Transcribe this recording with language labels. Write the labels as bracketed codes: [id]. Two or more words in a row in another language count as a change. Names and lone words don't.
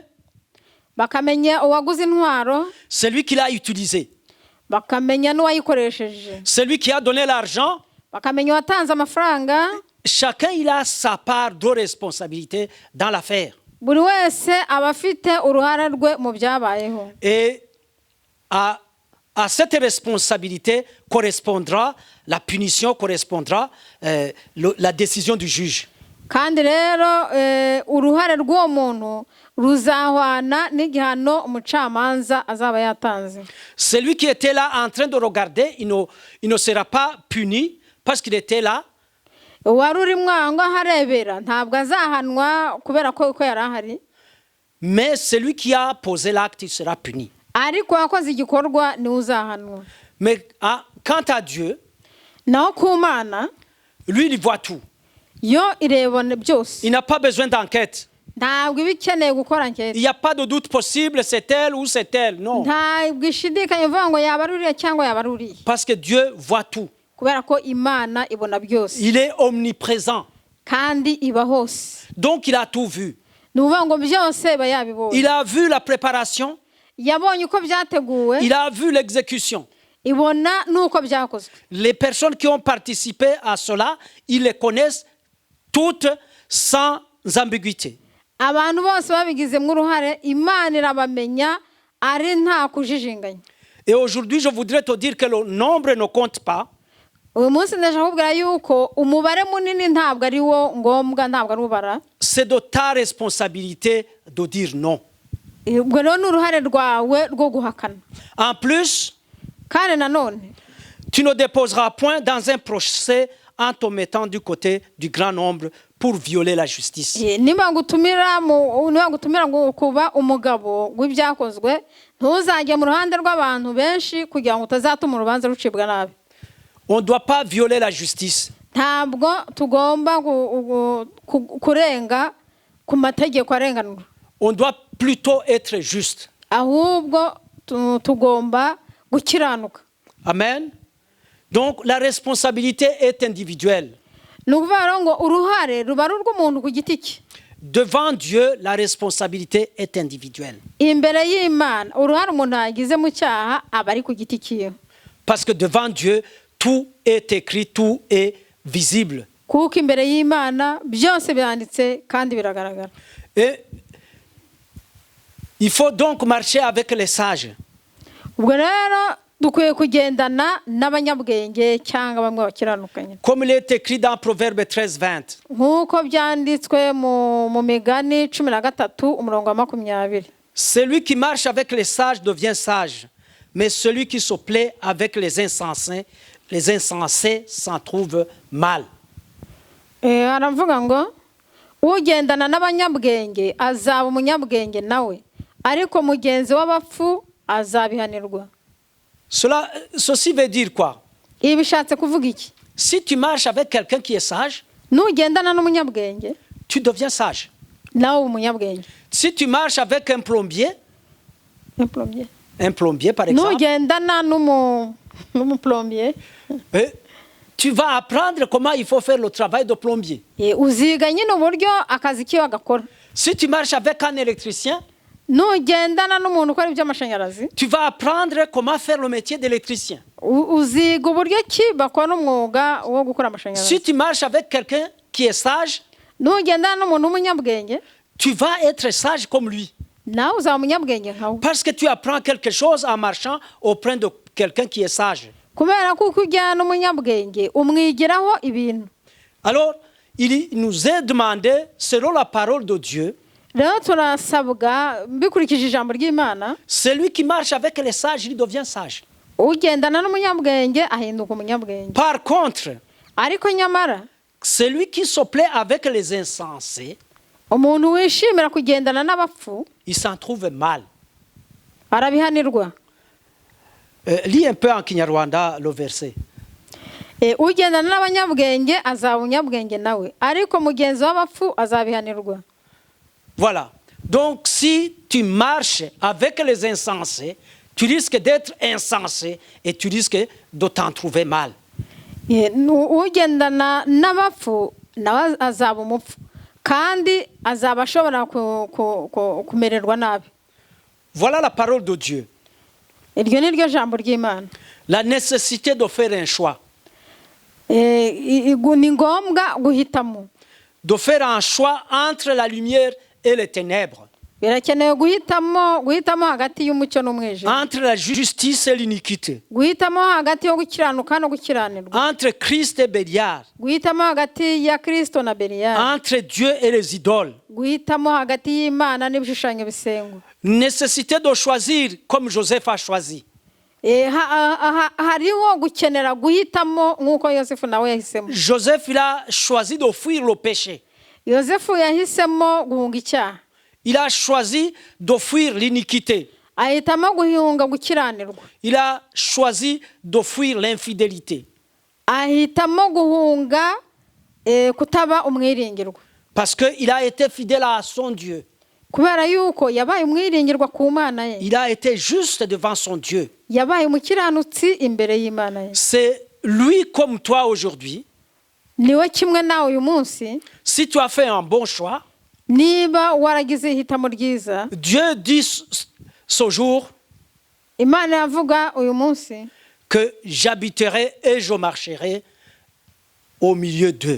[rw] bakamenya uwaguze intwaro, [fr] celui qui l'a utilisé, [rw] bakamenya n'uwayikoresheje, [fr] celui qui a donné l'argent. [rw] bakamenya uwatanze amafaranga. [fr] Chacun il a sa part de responsabilité dans l'affaire. [rw] buri wese aba afite uruhare rwe mu byabayeho. [fr] Et à cette responsabilité correspondra la punition, correspondra la décision du juge. [rw] kandi rero uruhare rw'uwo muntu ruzahwana n'igihano umucamanza azaba yatanze. [fr] Celui qui était là en train de regarder, il ne sera pas puni parce qu'il était là. [rw] wari uri mwango aharebera ntabwo azahanwa kubera ko yari ahari. [fr] Mais celui qui a posé l'acte, il sera puni. [rw] ariko wakoze igikorwa niwe uzahanwa. [fr] Mais quant à Dieu, [rw] naho ku Mana, [fr] lui, il voit tout. [rw] yo irebona byose. [fr] Il n'a pas besoin d'enquête. [rw] ntabwo iba ikeneye gukora [fr] Il [rw] ankete. [fr] n'y a pas de doute possible, c'est elle ou c'est elle. Non. [rw] ntabwo ishidikanya ivuga ngo yaba ari uriya cyangwa yaba ari uriya. [fr] Parce que Dieu voit tout. [rw] kubera ko Imana ibona byose. [fr] Il est omniprésent. [rw] kandi iba hose. [fr] Donc, il a tout vu. [rw] ni ukuvuga ngo byose iba yabibonye. [fr] Il a vu la préparation. [rw] yabonye uko byateguwe. [fr] Il a vu l'exécution. [rw] ibona n'uko byakozwe. [fr] Les personnes qui ont participé à cela, ils les connaissent toutes sans ambiguïté. [rw] abantu bose babigizemo uruhare Imana irabamenya ari nta kujijinganya. [fr] Et aujourd'hui, je voudrais te dire que le nombre ne compte pas. [rw] uyu munsi ndashaka kubwira yuko umubare munini ntabwo ari wo ngombwa, ntabwo ari ubara. [fr] C'est de ta responsabilité de dire non. [rw] ubwo rero ni uruhare rwawe rwo guhakana. [fr] En plus, [rw] kandi nanone [fr] tu ne déposeras point dans un procès en te mettant du côté du grand nombre pour violer la justice. [rw] niba ngutumira ngo kuba umugabo w'ibyakozwe, ntuzajye mu ruhande rw'abantu benshi kugira ngo utazatuma urubanza rucibwa nabi. [fr] On ne doit pas violer la justice. [rw] ntabwo tugomba kurenga ku mategeko arenganura. [fr] On doit plutôt être juste. [rw] ahubwo tugomba gukiranuka. Amen. [fr] Donc la responsabilité est individuelle. [rw] ni ukuvuga rero ngo uruhare ruba ari urw'umuntu ku giti cye. [fr] Devant Dieu, la responsabilité est individuelle. [rw] imbere y'Imana uruhare umuntu yagize mu cyaha aba ari ku giti cyiwe. [fr] Parce que devant Dieu, tout est écrit, tout est visible. [rw] kuko imbere y'Imana byose byanditse kandi biragaragara. [fr] Et il faut donc marcher avec les sages. [rw] ubwo rero dukwiye kugendana n'abanyabwenge cyangwa bamwe bakiranukanye. [fr] Comme il est écrit dans Proverbe 13:20. [rw] nk'uko byanditswe mu migani 13 umurongo wa 20. [fr] Celui qui marche avec les sages devient sage, mais celui qui se plaît avec les insensés s'en trouve mal. [rw] aravuga ngo ugendana n'abanyabwenge azaba umunyabwenge nawe, ariko mugenzi w'abapfu azabihanirwa. [fr] Ceci veut dire quoi? [rw] ibi bishatse kuvuga iki? [fr] Si tu marches avec quelqu'un qui est sage, [rw] nugendana n'umunyabwenge [fr] tu deviens sage. [rw] nawe umunyabwenge. [fr] Si tu marches avec un plombier par exemple, [rw] nugendana n'umuplombier, [fr] tu vas apprendre comment il faut faire le travail de plombier. [rw] uziga nyine uburyo akazi kiwe agakora. [fr] Si tu marches avec un électricien, [rw] nugendana n'umuntu ukora iby'amashanyarazi, [fr] tu vas apprendre comment faire le métier d'électricien. [rw] uziga uburyo ki bakora umwuga wo gukora [fr] Si [rw] amashanyarazi. [fr] tu marches avec quelqu'un qui est sage, [rw] nugendana n'umuntu w'umunyabwenge [fr] tu vas être sage comme lui. [rw] nawe uzaba umunyabwenge nkawe, [fr] Parce que tu apprends quelque chose en marchant auprès de quelqu'un qui est sage. [rw] kubera ko uko ujyana n'umunyabwenge umwigiraho ibintu. [fr] Alors, il nous est demandé, selon la parole de Dieu, [rw] Rero turasabwa bikurikije ijambo ry'Imana, [fr] celui qui marche avec les sages, il devient sage. [rw] ugendana n'umunyabwenge ahinduka umunyabwenge. [fr] Par contre, [rw] Ariko nyamara [fr] celui qui se plaît avec les insensés, [rw] umuntu wishimira kugendana n'abapfu [fr] il s'en trouve mal. [rw] arabihanirwa. [fr] Lis un peu en Kinyarwanda le verset. [rw] Ugendana n'abanyabwenge azaba umunyabwenge nawe, ariko mugenzi w'abapfu azabihanirwa. [fr] Voilà. Donc, si tu marches avec les insensés, tu risques d'être insensé et tu risques de t'en trouver mal. [rw] Ugendana n'abapfu nawe azaba umupfu, kandi azaba ashobora kumererwa nabi. [fr] Voilà la parole de Dieu. [rw] Iryo ni ryo jambo ry'Imana. [fr] La nécessité de faire un choix. [rw] Ni ngombwa guhitamo. [fr] De faire un choix entre la lumière et les ténèbres. [rw] Birakenewe guhitamo hagati y'umucyo n'umwijima. [fr] Entre la justice et l'iniquité. [rw] Guhitamo hagati yo gukiranuka no gukiranirwa. [fr] Entre Christ et Bélial. [rw] Guhitamo hagati ya Kristo na Beliyali. [fr] Entre Dieu et les idoles. [rw] Guhitamo hagati y'Imana n'ibishushanyo bisengwa. [fr] Nécessité de choisir comme Joseph a choisi. [rw] Hariho gukenera guhitamo nk'uko Yosefu nawe yahisemo. [fr] Joseph, il a choisi de fuir le péché. [rw] Yosefu yahisemo guhunga icyaha. [fr] Il a choisi de fuir l'iniquité. [rw] Ahitamo guhunga gukiranirwa. [fr] Il a choisi de fuir l'infidélité. [rw] Ahitamo guhunga kutaba umwiringirwa. [fr] Parce qu'il a été fidèle à son Dieu. [rw] Kubera yuko yabaye umwiringirwa ku Mana ye. [fr] Il a été juste devant son Dieu. [rw] Yabaye umukiranutsi imbere y'Imana ye. [fr] C'est lui comme toi aujourd'hui. [rw] Niwe kimwe nawe uyu munsi. [fr] Si tu as fait un bon choix, [rw] niba waragize ihitamo ryiza, [fr] Dieu dit ce jour [rw] Imana yavuga uyu munsi [fr] que j'habiterai et je marcherai au milieu d'eux.